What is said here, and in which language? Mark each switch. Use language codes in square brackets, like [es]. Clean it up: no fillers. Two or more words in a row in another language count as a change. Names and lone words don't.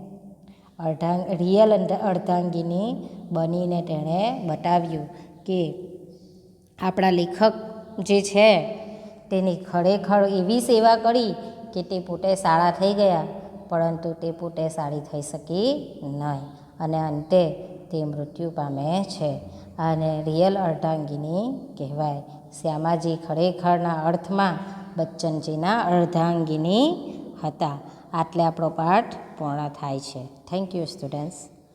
[gu] રિયલ અર્ધાંગિની બનીને તેણે બતાવ્યું કે આપણા લેખક જે છે તેની ખરેખર એવી સેવા કરી કે તે પોતે સારા થઈ ગયા, પરંતુ તે પોતે સારી થઈ શકી નહીં, અને અંતે તે મૃત્યુ પામે છે। આને રિયલ અર્ધાંગિની કહેવાય। શ્યામાજી ખરેખરના અર્થમાં બચ્ચનજીના અર્ધાંગિની હતા। આટલે આપણો પાઠ પૂર્ણ થાય છે। [en] Thank you students.